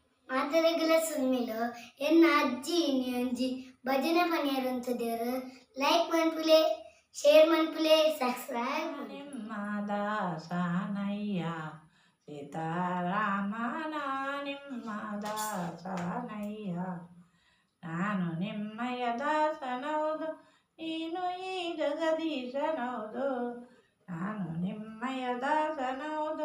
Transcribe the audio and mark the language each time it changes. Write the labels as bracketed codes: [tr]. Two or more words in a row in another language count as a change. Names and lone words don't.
[tcy] ಮಾತರೆಗಳ ಸುನ್ಮಿಲು ಎನ್ನ ಅಜ್ಜಿ ಒಂಜಿ ಭಜನೆ ಪನಿಯರಂತದೇರು ಲೈಕ್ ಮನ್ಪುಲೆ ಶೇರ್ ಮನ್ಪುಲೆ ಸಬ್ಸ್ಕ್ರೈಬ್ [kn] ನಿಮ್ಮ ದಾಸನಯ್ಯ ಸೀತಾರಾಮನ ನಿಮ್ಮ ದಾಸನಯ್ಯ ನಾನು ನಿಮ್ಮಯ ದಾಸನೌದು ನೀನು ಈ ಜಗದೀಶನೌದು ನಾನು ನಿಮ್ಮಯ ದಾಸನೌದು